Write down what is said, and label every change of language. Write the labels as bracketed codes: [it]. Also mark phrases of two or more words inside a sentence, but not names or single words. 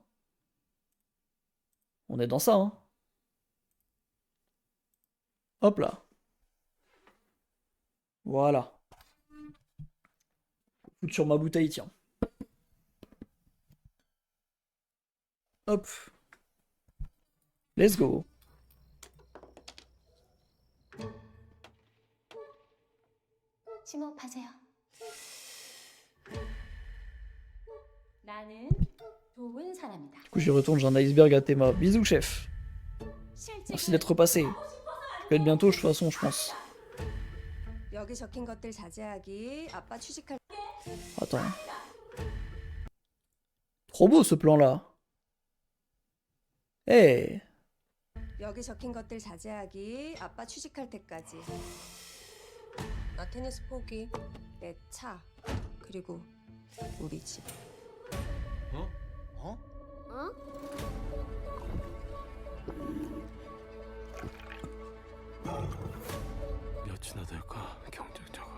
[fr] On est dans ça, hein. Hop là. Voilà. Foutre sur ma bouteille, tiens. Hop. [en] Let's go. [ko] 심호흡하세요. 나는 좋은 사람이다. [fr] Du coup, j'y retourne, j'ai un iceberg à Théma. Bisous, chef. Merci d'être repassé. Je vais être bientôt, de toute façon, je pense. [ko] 여기 적힌 것들 자제하기. 아빠 취직할 [fr] Attends. Trop beau ce plan-là. Eh. [ko] 여기 적힌 것들 자제하기. 아빠 취직할 때까지. 나 테니스 포기. 내 차. 그리고 우리 집. 어? 어? 몇이나 될까 경쟁자가?